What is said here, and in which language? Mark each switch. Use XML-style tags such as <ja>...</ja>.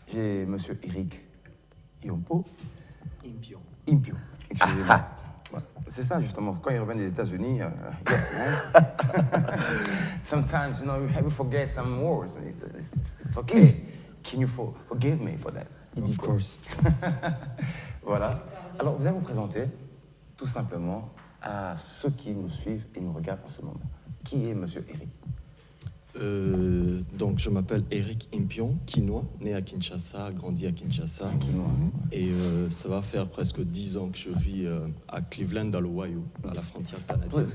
<fr>J'ai monsieur Eric Impion. Impion. Excusez-moi. Ouais, c'est ça, justement. Quand il revient des États-Unis,</fr> <en>yes, man. Sometimes, you know, we forget some words. It's okay. Can you forgive me for that? Of course.</en> <fr>Voilà. Alors, vous allez vous présenter tout simplement à ceux qui nous suivent et nous regardent en ce moment. Qui est monsieur Eric? Donc, je m'appelle Eric Impion, Quinois, né à Kinshasa, grandi à Kinshasa. Quinois. Et ça va faire presque 10 ans que je vis à Cleveland, dans l'Ohio, à la frontière canadienne.</fr>